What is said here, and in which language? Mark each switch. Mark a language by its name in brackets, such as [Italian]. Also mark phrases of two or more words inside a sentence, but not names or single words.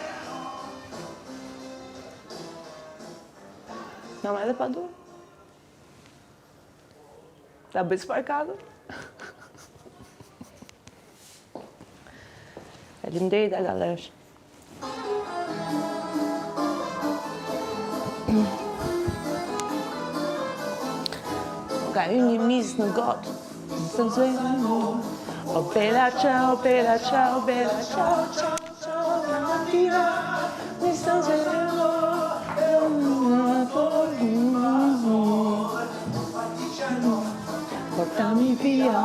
[Albanian] Nga me edhe pa dur? Ta bëj sparkatën? Faleminderit Agalesh. Ka hyrë një mis në gotë. [Italian] Oh bella ciao, bella ciao, bella ciao, ciao, ciao, la mattina mi sto svegliando. Portami via.